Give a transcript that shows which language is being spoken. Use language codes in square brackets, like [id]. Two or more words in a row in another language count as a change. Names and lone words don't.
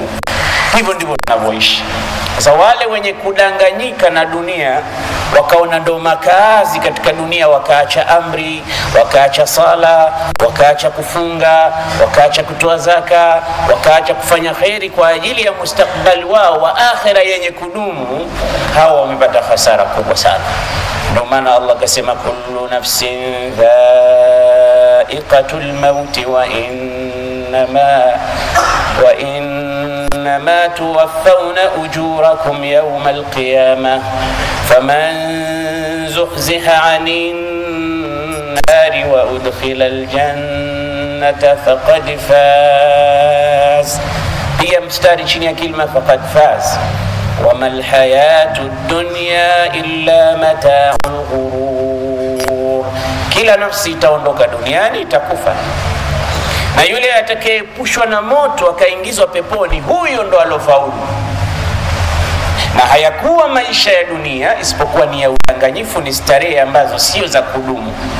[sw] Hivyo ndivyo tunavyoishi. Sasa wale wenye kudanganyika na dunia wakaona ndo makazi katika dunia, wakaacha amri, wakaacha sala, wakaacha kufunga, wakaacha kutoa zaka, wakaacha kufanya khairi kwa ajili ya mustakbali wao wa akhira yenye kudumu, hao wamepata hasara kubwa sana. Ndio maana Allah kasema [ar] كل نفس ذائقة الموت و إنما توفون أجوركم يوم القيامة فمن زحزح عن النار وأدخل الجنة فقد فاز. [sw] hii mistari chini [ar] كلمة فقد فاز. وما الحياة الدنيا إلا متاع الغرور. [sw] kila nafsi itaondoka duniani, itakufa. Na yule atakayepushwa na moto akaingizwa peponi, huyo ndo alofaulu. Na hayakuwa maisha ya dunia isipokuwa ni ya udanganyifu, ni starehe ambazo sio za kudumu.